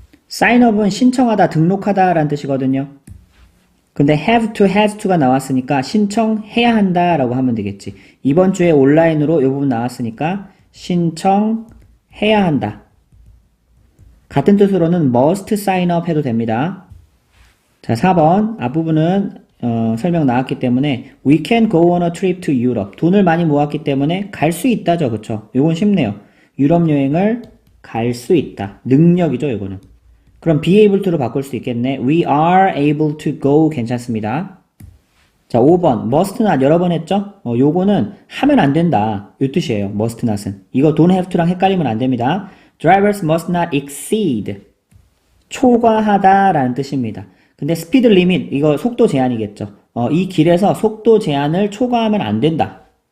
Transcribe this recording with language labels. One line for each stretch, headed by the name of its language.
Korean: sign up은 신청하다, 등록하다 라는 뜻이거든요. 근데 have to, has to가 나왔으니까 신청해야 한다 라고 하면 되겠지. 이번 주에 온라인으로 이 부분 나왔으니까 신청해야 한다. 같은 뜻으로는 must sign up 해도 됩니다. 자, 4번 앞부분은 설명 나왔기 때문에
English: we can go on a trip to Europe.
Korean: 돈을 많이 모았기 때문에 갈 수 있다죠. 그쵸? 요건 쉽네요. 유럽 여행을 갈 수 있다. 능력이죠. 요거는. 그럼 be able to로 바꿀 수 있겠네.
English: We are able to go
Korean: 괜찮습니다. 자, 5번 must not 여러 번 했죠? 요거는 하면 안 된다. 요 뜻이에요. must not은. 이거 don't have to랑 헷갈리면 안 됩니다.
English: Drivers must not exceed.
Korean: 초과하다 라는 뜻입니다. 근데 speed limit 이거 속도 제한이겠죠. 이 길에서 속도 제한을 초과하면 안 된다.